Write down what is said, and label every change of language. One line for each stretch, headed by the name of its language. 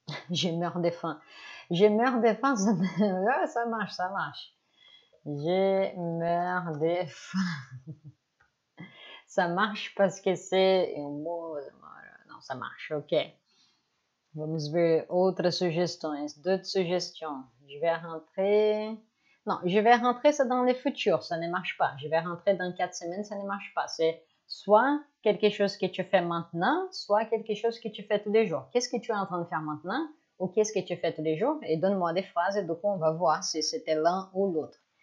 French: Je meurs de faim. Je meurs de faim, ça marche. Je meurs de faim. Ça marche parce que c'est um mot.
Portuguese: Não,
French: ça marche, ok.
Portuguese: Vamos ver outras sugestões.
French: D'autres suggestions. Je vais rentrer... Non, je vais rentrer, c'est dans le futur, ça ne marche pas. Je vais rentrer dans 4 semaines, ça ne marche pas. C'est soit quelque chose que tu fais maintenant, soit quelque chose que tu fais tous les jours. Qu'est-ce que tu es en train de faire maintenant ou qu'est-ce que tu fais tous les jours? Et donne-moi des phrases et du coup, on va voir si c'était l'un ou l'autre.